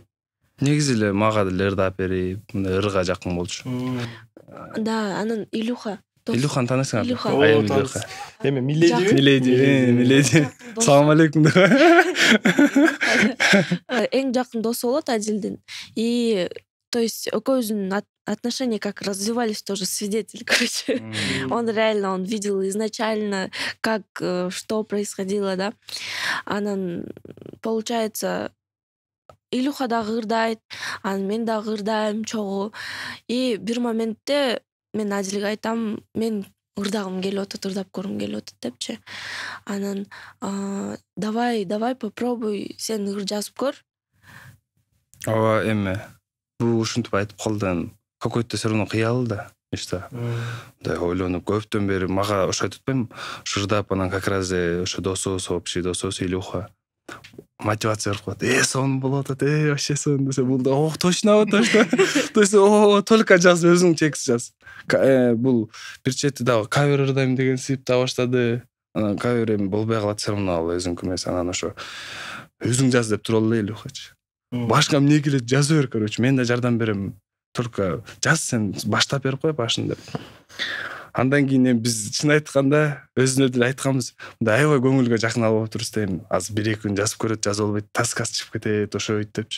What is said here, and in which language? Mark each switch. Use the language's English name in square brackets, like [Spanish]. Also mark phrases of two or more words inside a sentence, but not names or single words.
[Kyrgyz] Негизи эле мага деле ырдап берип, мындай ырга жакын болчу. Да, анан Илюханы таанысыңар? Илюха. Эми Миледи. [Arabic] سلام عليكم [Kyrgyz] деп. Эң жакын досу болот Адилдин. [Russian] И то есть экөөбүздүн отношения как развивались, тоже свидетель, короче. Он реально, видел изначально, как, что происходило, да. [Kyrgyz] Анан, получается, Илюха дагы ырдайт, анан мен дагы ырдайм чогуу. И бир моментте мен Адилге айтам, мен ырдагым келип атат, ырдап көргүм келип атат депчи. Анан [Russian] давай попробуй [Kyrgyz] сен ыр жазып көр. Ооба, эми бул ушинтип айтып калды. [Russian] Какой-то все равно [Kyrgyz] кыял да. [Russian] Нечто. [Kyrgyz] Да, ойлонуп көптөн бери мага ошо айтып атпаймынбы? Ырдап анан [Russian] как раз [Kyrgyz] ошо досубуз, общий досубуз Илюха мотивация берип коет. Сон болуп атат, вообще сон десе, бул да точно. [Russian] То есть только [Kyrgyz] жаз, өзүң текст жаз. Бул бир чети дагы кавер ырдайм деген сыйып да баштады. анан кайра бир эми болбой калат, [Russian] все равно [Kyrgyz] ал өзүңкү эмес. Анан ошо өзүң жаз деп тура албай Илюхачы. Башка эмне келет жаза бер, короче, мен да жардам берем. Только жаз, сен баштап берип кой башын деп. Андан кийин биз чын айтканда өзүнө деле айтканбыз. Мындай аябай көңүлгө жакын алып отурбуз дейм. Азыр 1-2 күн жазып көрөт, жазып албайт, таскасы чыгып кетет, ошойт депчи.